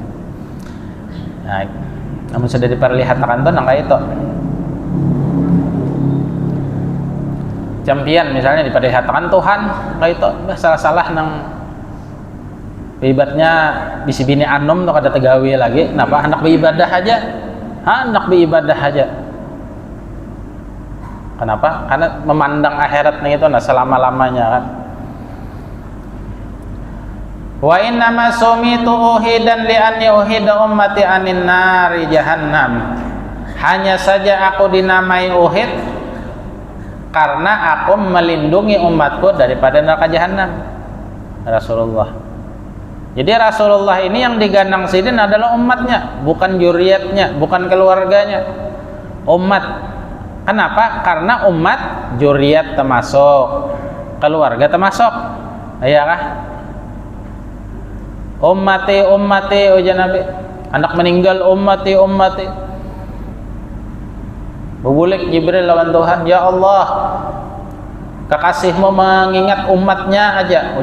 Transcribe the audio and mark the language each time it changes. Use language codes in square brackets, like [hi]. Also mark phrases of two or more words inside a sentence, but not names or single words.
[bjn] Nah, namun sudah diperlihatkan tuh nang itu campian misalnya diperlihatkan Tuhan kayak itu salah-salah nang ibadatnya bisi bini anom tuh kada tegawi lagi. [id] Kenapa? Hendak beribadah aja. Hendak beribadah aja. Kenapa? Karena memandang akhiratnya itu nah selama-lamanya kan. Wa inna ma sumitu uhidan li anni uhida ummati anin nari jahannam. hanya saja aku dinamai Uhud karena aku melindungi umatku daripada neraka jahanam. Rasulullah. Jadi Rasulullah ini yang digandang sidin adalah umatnya, bukan juriyatnya, bukan keluarganya. Umat. Kenapa? Karena umat juriyat termasuk, keluarga termasuk. [bjn] Iya kah? Ummati ujar Nabi. [id] Anak meninggal ummati. [bjn] Bebulik Jibril lawan Tuhan, [ar] ya Allah, [bjn] kekasihmu mengingat umatnya aja.